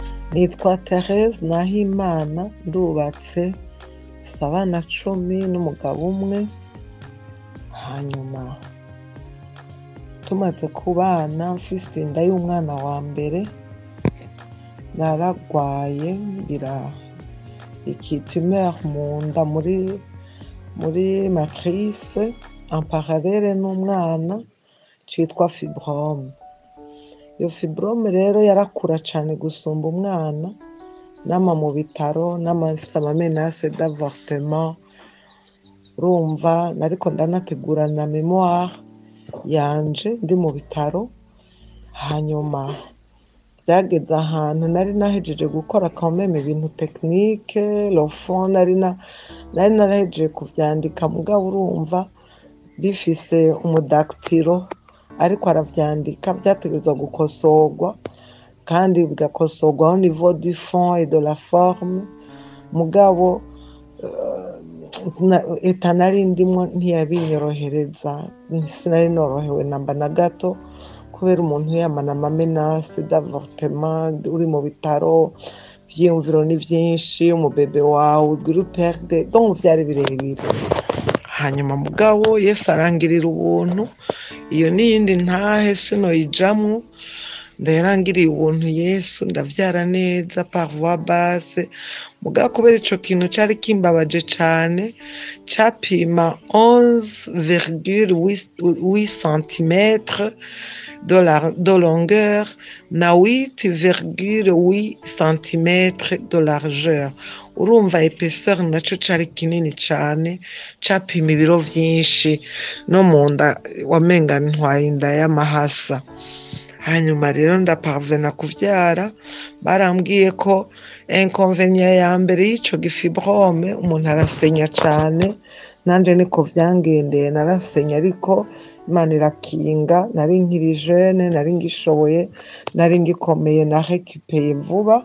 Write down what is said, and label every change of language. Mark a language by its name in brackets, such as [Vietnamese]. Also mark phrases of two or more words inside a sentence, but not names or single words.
[Rundi] Nitwa Therese Nahimana, ndubatse mfise abana 10 n'umugabo umwe. Hanyuma tumaze kubana mfise inda y'umwana wa mbere, naragwaye ngira tumeur mu nda muri matrice [French] en parallèle [Rundi] n'umwana citwa fibrome. Iyo fibrome rero yarakura cane gusumba umwana, nama mu bitaro, n'amafise [French] amamenace d'avortement. [Rundi] Urumva nariko ndanategura na mémoire yanje ndi mu bitaro. Hanyuma byageze ahantu nari nahejeje gukora [French] quand même [Rundi] ibintu technique, [French] le fond [Rundi] nari narahejeje kuvyandika, mugabo urumva bifise umudactylo ariko aravyandika, vyategerezwa gukosorwa kandi bigakosorwa [French] au niveau du fond et de la forme. [Rundi] Mugabo eta nari ndimwo ntiyabinyorohereza, sinari norohewe namba na gato, kubera umuntu yamana [French] amamenace d'avortement, [Rundi] uri mu bitaro, vyiyumviro ni vyinshi, umubebe wawe ugira uperde, donc vyari birebire. Hanyuma mugabo Yesu arangirira ubuntu, iyo niyindi ntahe sinoyijamwo, yarangiriye ubuntu Yesu, ndavyara neza [French] par voie basse. [Rundi] Mugabo kubera ico kintu cari kimbabaje cane, capima 11,8 [French] cm de longueur [Rundi] na 8,8 [French] cm de largeur. [Rundi] Urumva épaisseur naco cari kinini cane, capima ibiro vyinshi, no munda wamenga ntwaye inda y'amahasa. Hanyuma rero ndaparvena kuvyara, barambwiye ko inconvénient ya mbere y'ico gifibrome, umuntu arasenya cane, nanje niko vyangendeye, narasenya ariko Imana irakinga, nari nkiri jeune, nari ngishoboye, nari ngikomeye, narekipeye vuba.